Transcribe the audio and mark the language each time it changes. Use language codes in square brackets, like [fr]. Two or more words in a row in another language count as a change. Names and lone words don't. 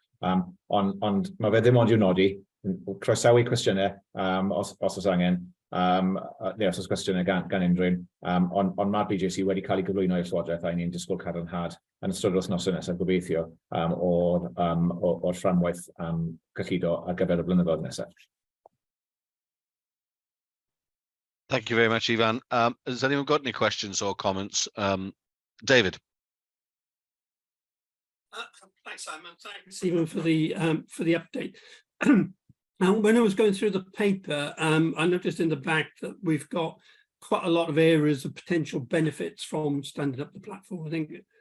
[cy] Ond mae fe ddim ond i'w nodi, croesawu cwestiynau os oes angen, neu os oes cwestiynau gan unrhyw, ond mae'r BJC wedi cael ei gyflwyno i'r Llywodraeth, a ni'n disgwyl cadarnhad yn ystod yr wythnosau nesaf gobeithio o'r fframwaith cyllido ar gyfer y blynyddoedd nesaf. [en] Thank you very much, Ivan. Has anyone got any questions or comments? David. Thanks, Simon. Thanks, Ivan, for the update. When I was going through the paper, I noticed in the back that we've got quite a lot of areas of potential benefits from standing up the platform.